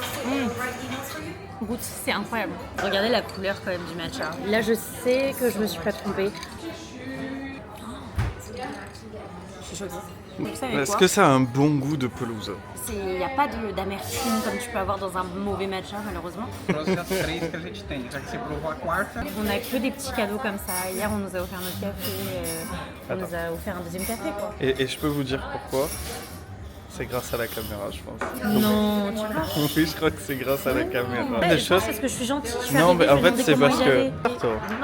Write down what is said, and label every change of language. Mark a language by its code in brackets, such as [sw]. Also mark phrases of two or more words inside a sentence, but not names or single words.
[fr] Goûte, c'est incroyable. Regardez la couleur quand même du matcha. Là, je sais que je me suis pas trompée. Je suis choquée. Vous savez Est-ce quoi ? que ça a un bon goût de pelouse? Il n'y a pas d'amertume comme tu peux avoir dans un mauvais matcha, malheureusement. [pt] Trouxe as 3 que a gente tem, já que você provou a quarta. [fr] On a que des petits cadeaux comme ça. Hier, on nous a offert notre café. On nous a offert un deuxième café, quoi. Et je peux vous dire pourquoi? C'est grâce à la caméra, je pense. Non, tu vois. Oui, je crois que c'est grâce à la caméra. Ouais, Des je choses. pense parce que je suis gentille. Je suis Non, arrivée, mais en je lui ai fait, c'est demandé parce comment il que. allait.